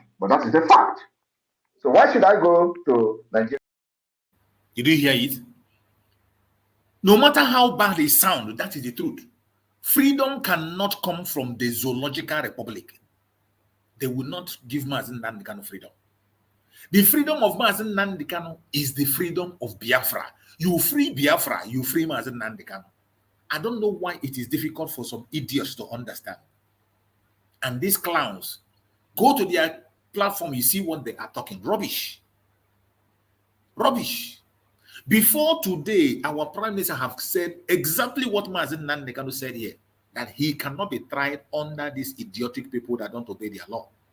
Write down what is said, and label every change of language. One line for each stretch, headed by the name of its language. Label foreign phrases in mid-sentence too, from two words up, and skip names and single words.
English: But that is the fact. So why should I go to Nigeria? Did you hear it? No matter how bad it sounds, that is the truth. Freedom cannot come from the Zoological Republic. They will not give Mazi Nnamdi Kanu freedom. The freedom of Mazi Nnamdi Kanu is the freedom of Biafra. You free Biafra, you free Mazi Nnamdi Kanu. I don't know why it is difficult for some idiots to understand. And these clowns, go to their platform, you see what they are talking. Rubbish. Rubbish. Before today, our Prime Minister have said exactly what Mazi Nnamdi Kanu said here, that he cannot be tried under these idiotic people that don't obey their law.